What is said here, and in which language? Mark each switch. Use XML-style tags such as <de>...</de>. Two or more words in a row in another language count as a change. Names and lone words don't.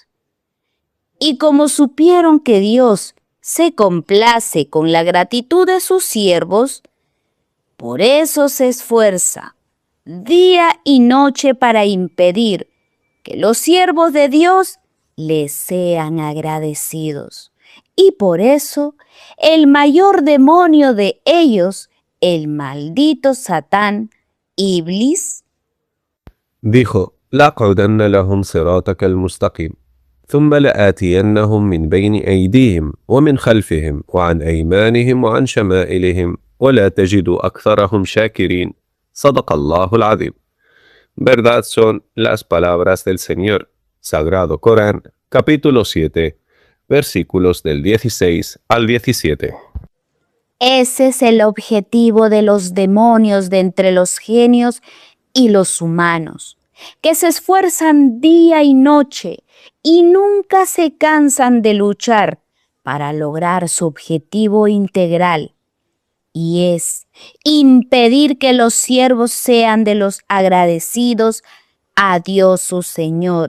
<es>Y como supieron que Dios se complace con la gratitud de sus siervos, por eso se esfuerza día y noche para impedir que los siervos de Dios les sean agradecidos. Y por eso el mayor demonio de ellos, el maldito Satán, Iblis, dijo:</es> <ar>لأقعدن لهم صراطك المستقيم ثم لآتينهم من بين أيديهم ومن خلفهم وعن أيمانهم وعن شمائلهم ولا تجد أكثرهم شاكرين. صدق الله العظيم.</ar> <es>Verdad son las palabras del Señor. Sagrado Corán, capítulo 7, versículos del 16 al 17. ese es el objetivo de los demonios de entre los genios y los humanos, que se esfuerzan día y noche y nunca se cansan de luchar para lograr su objetivo integral, y es impedir que los siervos sean de los agradecidos a Dios su Señor.</es>